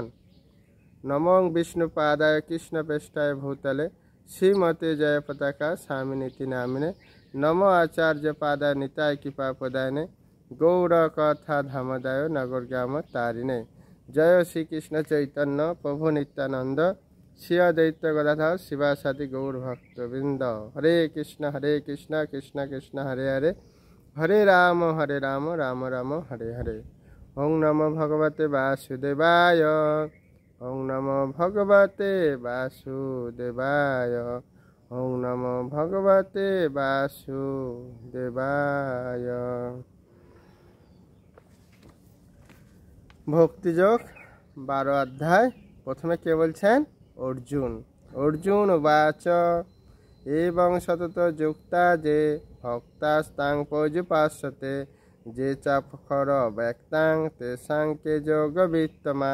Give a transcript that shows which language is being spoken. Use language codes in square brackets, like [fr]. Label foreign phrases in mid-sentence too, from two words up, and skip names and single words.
[sa] নমং বিষ্ণু পাদায় কৃষ্ণ পেষ্টায় ভূতলে শ্রীমতে জয় পতাকা স্বামিনীতি নামিনে নম আচার্য পাদায় নিতায় কৃপা প্রদায়নে গৌর কথা ধামদায় নগর গ্রাম তারিণে জয় শ্রীকৃষ্ণ চৈতন্য প্রভু নিত্যানন্দ শ্রী অদ্বৈত গদাধর শিবাসাদি গৌর ভক্তবৃন্দ। হরে কৃষ্ণ কৃষ্ণ কৃষ্ণ হরে হরে হরে রাম রাম রাম হরে হরে। ওং নমো ভগবতে বাসুদেবায়। ওং নমো ভগবতে বাসুদেবায়। ওং নমো ভগবতে বাসুদেবায়। [bn] ভক্তিযোগ 12 অধ্যায়। প্রথমে কে বলছেন? অর্জুন। [sa] অর্জুন উবাচ এবং সতত যুক্তা যে ভক্তাস্তাং পর্যুপাস্যতে যে চাপখর ব্যক্তাং তেসাং কে যোগ বিত্তমা।